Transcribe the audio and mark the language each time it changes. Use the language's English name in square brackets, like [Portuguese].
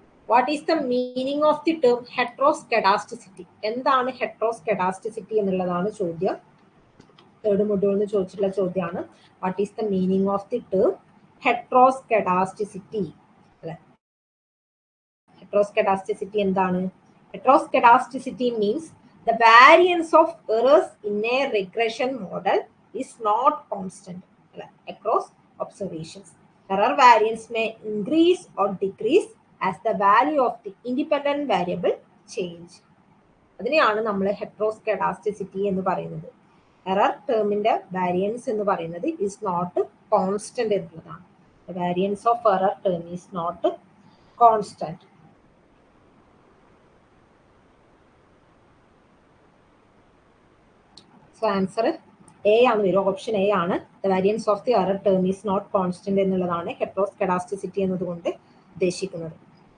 [English] What is the meaning of the term heteroscedasticity? [Malayalam] എന്താണ് ഹെട്രോസ്കെഡാസ്റ്റിസിറ്റി എന്നുള്ളതാണ് ചോദ്യം. തേർഡ് മൊഡ്യൂളിന് ചോദിച്ചിട്ടുള്ള ചോദ്യമാണ്. [English] What is the meaning of the term heteroscedasticity? [Malayalam] അല്ലെ, ഹെട്രോസ്കെഡാസ്റ്റിസിറ്റി എന്താണ്? [English] Heteroscedasticity means the variance of errors in a regression model is not constant across observations. Error variance may increase or decrease as the value of the independent variable change. [Malayalam] അതിനെയാണ് നമ്മൾ ഹെട്രോസ്കെഡാസ്റ്റിസിറ്റി എന്ന് പറയുന്നത്. Error ടേമിന്റെ variance എന്ന് പറയുന്നത് [English] is not constant [Malayalam] എന്നുള്ളതാണ്. [English] The variance of error term is not constant. So answer A [Malayalam] ആണ് വരും. Option A ആണ്. [English] The variance of the error term is not constant [Malayalam] എന്നുള്ളതാണ് ഹെട്രോസ്കെഡാസ്റ്റിസിറ്റി എന്നതുകൊണ്ട് ഉദ്ദേശിക്കുന്നത്.